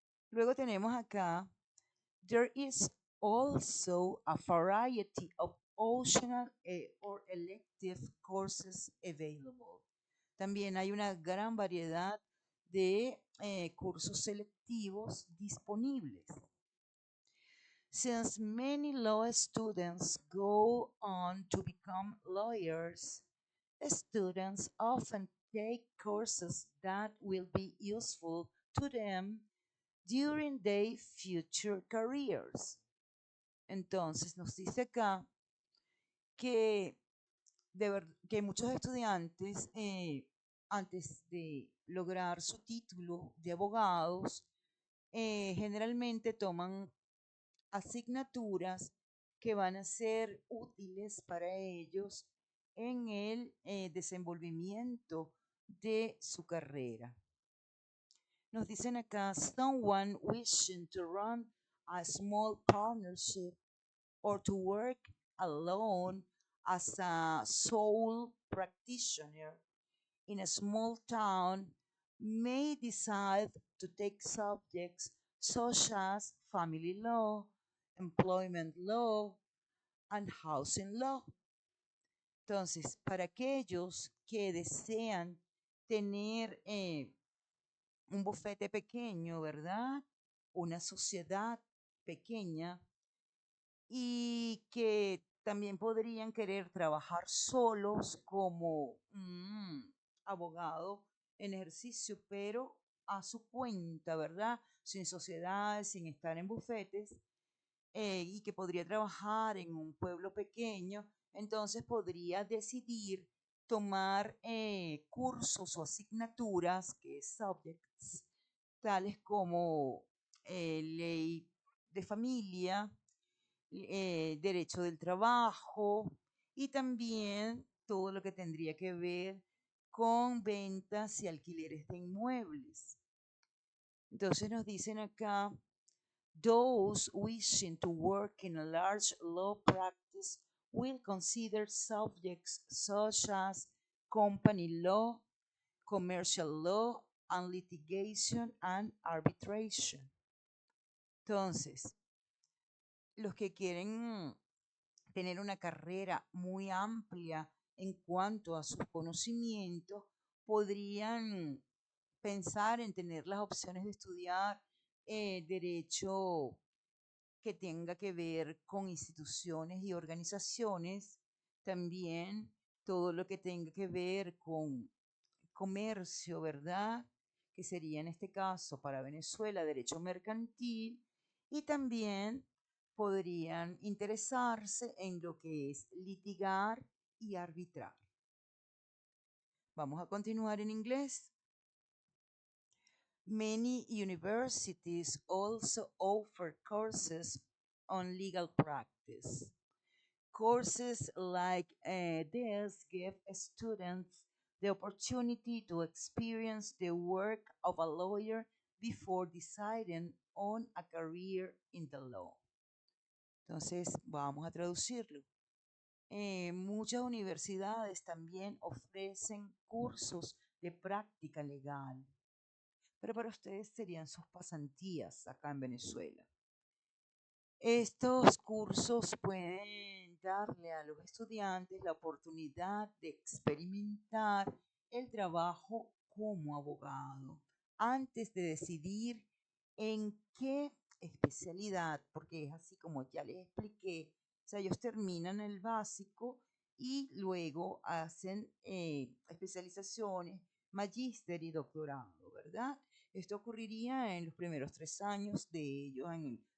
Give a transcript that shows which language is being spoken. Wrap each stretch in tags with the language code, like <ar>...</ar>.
<es>Luego tenemos acá,</es> <en>there is also a variety of optional or elective courses available.</en> <es>También hay una gran variedad de cursos selectivos disponibles.</es> <en>Since many law students go on to become lawyers, students often take courses that will be useful to them during their future careers.</en> <es>Entonces nos dice acá que, que muchos estudiantes, antes de lograr su título de abogados, generalmente toman asignaturas que van a ser útiles para ellos en el desenvolvimiento de su carrera. Nos dicen acá,</es> <en>someone wishing to run a small partnership or to work alone as a sole practitioner in a small town may decide to take subjects such as family law, employment law, and housing law.</en> <es>Entonces, para aquellos que desean tener un bufete pequeño, ¿verdad? Una sociedad pequeña y que también podrían querer trabajar solos como abogado en ejercicio, pero a su cuenta, ¿verdad? Sin sociedades, sin estar en bufetes, y que podría trabajar en un pueblo pequeño, entonces podría decidir tomar cursos o asignaturas, que es subjects, tales como ley de familia, derecho del trabajo y también todo lo que tendría que ver con ventas y alquileres de inmuebles. Entonces nos dicen acá,</es> <en>those wishing to work in a large law practice will consider subjects such as company law, commercial law, and litigation and arbitration.</en> <es>Entonces, los que quieren tener una carrera muy amplia en cuanto a sus conocimientos, podrían pensar en tener las opciones de estudiar derecho que tenga que ver con instituciones y organizaciones, también todo lo que tenga que ver con comercio, ¿verdad? Que sería en este caso para Venezuela derecho mercantil, y también podrían interesarse en lo que es litigar y arbitrar. Vamos a continuar en inglés.</es> <en>Many universities also offer courses on legal practice. Courses like this give students the opportunity to experience the work of a lawyer before deciding on a career in the law.</en> <es>Entonces, vamos a traducirlo. Muchas universidades también ofrecen cursos de práctica legal, pero para ustedes serían sus pasantías acá en Venezuela. Estos cursos pueden darle a los estudiantes la oportunidad de experimentar el trabajo como abogado antes de decidir en qué especialidad, porque es así como ya les expliqué, o sea, ellos terminan el básico y luego hacen especializaciones, magíster y doctorado, ¿verdad? Esto ocurriría en los primeros 3 años de ellos en el</es>